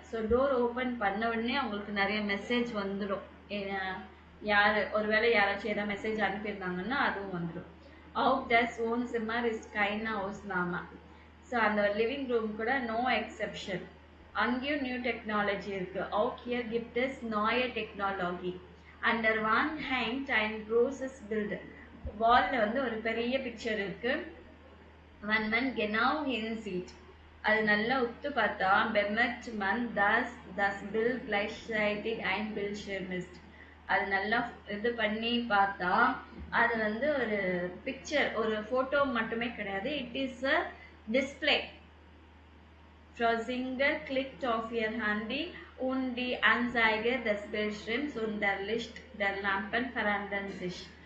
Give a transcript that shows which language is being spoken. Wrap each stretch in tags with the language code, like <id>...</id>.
<ta>So door open பண்ண உடனே அவங்களுக்கு நிறைய மெசேஜ் வந்துடும். யார் ஒருவேளை யாராச்சும் ஏதாவது மெசேஜ் அனுப்பியிருந்தாங்கன்னா அதுவும் வந்துடும்.</ta> <de>Auch das Wohnzimmer ist keine Ausnahme.</de> <ta>So அந்த லிவிங் ரூம் கூட நோ எக்ஸெப்ஷன். அங்கேயும் நியூ டெக்னாலஜி இருக்கு.</ta> <de>Auch hier gibt es neue Technologie. An der Wand hängt ein großes Bild.</de> <ta>வால்ல வந்து ஒரு பெரிய பிக்சர் இருக்கு.</ta> <de>Wenn man genau hinsieht,</de> <ta>அது நல்லா உத்து பார்த்தா</ta> <de>bemerkt man, dass das Bild gleichzeitig ein Bildschirm ist.</de> <ta>அது நல்லா இது பண்ணி பார்த்தா அது வந்து ஒரு பிக்சர், ஒரு போட்டோ மட்டுமே கிடையாது,</ta> <en>It is a display.</en> <de>Frau Singer clicked auf ihr Handy und die Anzeige des Bildschirms und der Licht der Lampen verändern sich.</de>